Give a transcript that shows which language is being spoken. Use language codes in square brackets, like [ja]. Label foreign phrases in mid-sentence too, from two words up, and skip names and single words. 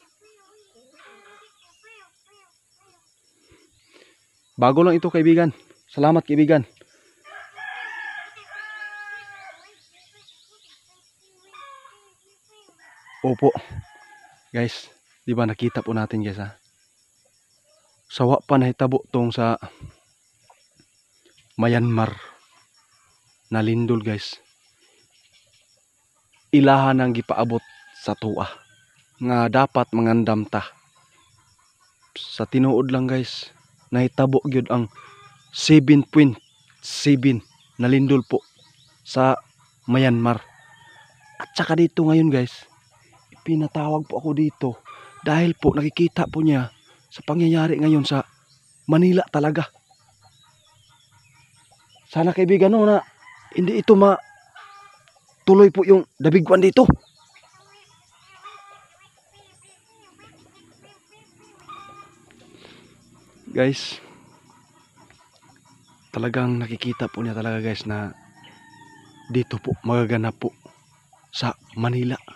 [tl] Bago lang ito, kaibigan. Salamat, kaibigan. Opo. Guys, di ba nakita po natin, guys, ha? [ceb] Sawa pa nahitabo tong sa Myanmar na lindol, guys. Ilahan ang gipaabot sa tuwa nga dapat mangandam ta. Sa tinuod lang, guys, nahitabo gyud ang 7.7 na lindol po sa Myanmar. [tl] At saka dito ngayon, guys, pinatawag po ako dito dahil po nakikita po niya sa pangyayari ngayon sa Manila talaga. Sana, kaibigan, no, na hindi ito tuloy po yung [en] the big one [tl] dito. Guys, talagang nakikita po niya talaga, guys, na dito po magaganap po sa Manila.